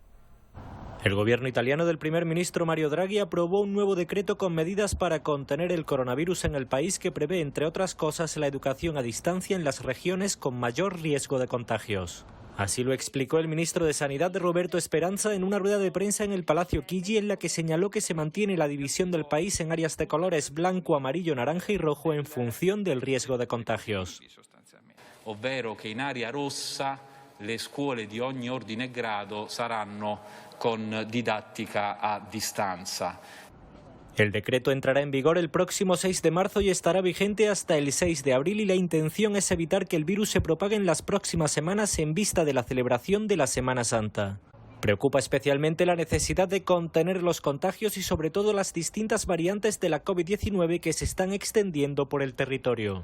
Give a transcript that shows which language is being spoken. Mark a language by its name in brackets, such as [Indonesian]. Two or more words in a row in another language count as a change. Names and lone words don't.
[Spanish] El gobierno italiano del primer ministro Mario Draghi aprobó un nuevo decreto con medidas para contener el coronavirus en el país que prevé, entre otras cosas, la educación a distancia en las regiones con mayor riesgo de contagios. Así lo explicó el ministro de Sanidad Roberto Speranza en una rueda de prensa en el Palacio Chigi, en la que señaló que se mantiene la división del país en áreas de colores blanco, amarillo, naranja y rojo en función del riesgo de contagios. [Italian] Ovvero che in area rossa le scuole di ogni ordine e grado saranno con didattica a distanza. [Spanish] El decreto entrará en vigor el próximo 6 de marzo y estará vigente hasta el 6 de abril, y la intención es evitar que el virus se propague en las próximas semanas en vista de la celebración de la Semana Santa. Preocupa especialmente la necesidad de contener los contagios y sobre todo las distintas variantes de la COVID-19 que se están extendiendo por el territorio.